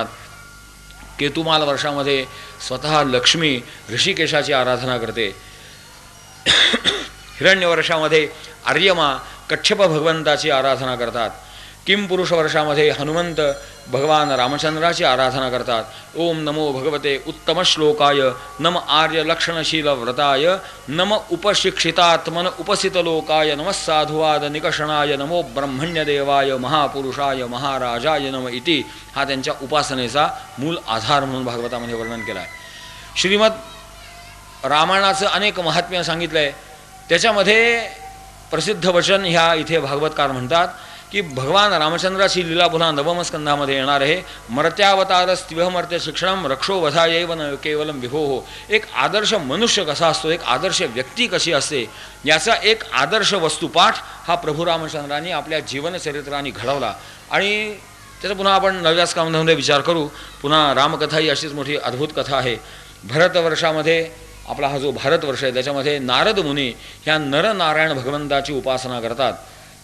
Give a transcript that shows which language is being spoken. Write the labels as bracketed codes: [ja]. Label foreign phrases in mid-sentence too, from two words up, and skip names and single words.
[mr] केतुमाल वर्षामध्ये स्वतः लक्ष्मी ऋषिकेशाची आराधना करते. हिरण्यवर्षामध्ये आर्यमा कच्छप भगवंताची आराधना करतात. किमपुरुष वर्षामध्ये हनुमंत भगवान रामचंद्राची आराधना करतात. [sa] ओम नमो भगवते उत्तम श्लोकाय नम आर्य लक्षणशील व्रताय नम उपशिक्षितात्मन उपसितलोकाय नम साधुवाद निकषणाय नमो ब्रह्मण्यदेवाय महापुरुषाय महाराजाय नम इति [mr] हा त्यांच्या उपासनेचा मूल आधार म्हणून भागवतामध्ये वर्णन केला आहे. श्रीमद रामायणाचं अनेक महात्म्य सांगितलं आहे. त्याच्यामध्ये प्रसिद्ध वचन ह्या इथे भागवतकार म्हणतात की भगवान रामचंद्राची लीला पुन्हा नवमस्कंधामध्ये येणार आहे. [sa] मर्त्यावतारस्त्विहमर्त्य शिक्षणम रक्षो वधायैव न केवलम विभोः. [mr] एक आदर्श मनुष्य कसा असतो, एक आदर्श व्यक्ती कशी असते, याचा एक आदर्श वस्तुपाठ हा प्रभू रामचंद्रांनी आपल्या जीवनचरित्राने घडवला. आणि त्याचा पुन्हा आपण 9व्या स्कंधामध्ये विचार करू. पुन्हा रामकथा ही अशीच मोठी अद्भुत कथा आहे. भरतवर्षामध्ये आपला हा जो भारतवर्ष आहे त्याच्यामध्ये नारद मुनी ह्या नरनारायण भगवंताची उपासना करतात.